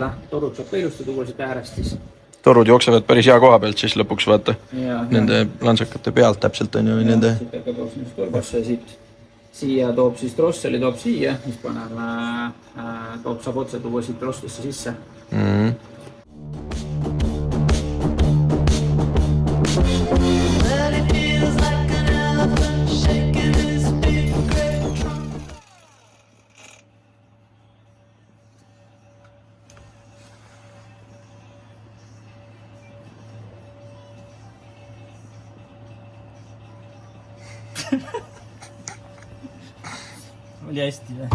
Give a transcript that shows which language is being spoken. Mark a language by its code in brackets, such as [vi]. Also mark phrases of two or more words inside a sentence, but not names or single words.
[et] Torud saab ka ilusti tuua siit äärestis. torud jooksevad päris hea koha pealt siis lõpuks vaata. Ja, Nende lantsakate pealt täpselt on ju. Nende... Siit ka toob sinust turbasse siit. Siia toob siis Drosseli toob siia, mis paneme, saab otse tuua siit Drosslisse sisse. [en] Well, it feels like an elephant shaking his big great trunk. [et] Oli hästi või?